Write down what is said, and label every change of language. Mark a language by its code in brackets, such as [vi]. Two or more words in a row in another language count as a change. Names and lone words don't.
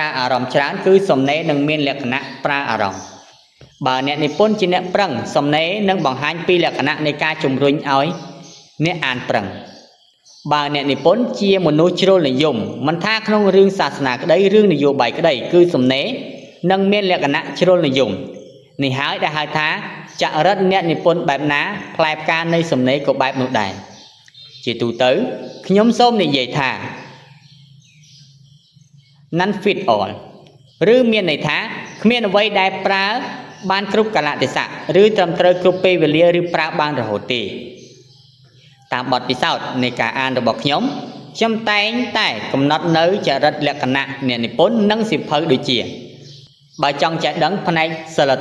[km] អារម្មណ៍ច្រើនគឺសំណេរនឹងមានលក្ខណៈប្រើអារម្មណ៍បើអ្នកនិពន្ធជាអ្នកប្រឹងសំណេរនឹងបង្ហាញពីលក្ខណៈនៃការជំរុញឲ្យអ្នកអានប្រឹងបើអ្នកនិពន្ធជាមនុស្សជ្រុលនិយមមិនថាក្នុងរឿងសាសនាក្តីរឿងនយោបាយក្តីគឺសំណេរនឹងមានលក្ខណៈជ្រុលនិយមនេះហើយដែលហៅថាចរិតអ្នកនិពន្ធបែបណាផ្លែផ្កានៃសំណេរក៏បែបនោះដែរជាទូទៅខ្ញុំសូមនិយាយថា [en] none fit all [km] ឬមានន័យថាគ្មានអ្វីដែលប្រើបានគ្រប់កាលៈទេសៈឬត្រឹមត្រូវគ្រប់ពេលវេលាឬប្រើបានរហូតទេតាមបទពិសោធន៍នៃការអានរបស់ខ្ញុំតែងតែកំណត់នៅចរិតលក្ខណៈអ្នកនិពន្ធនិងសៀវភៅដូចជាបើចង់ចេះដឹងផ្នែកសិល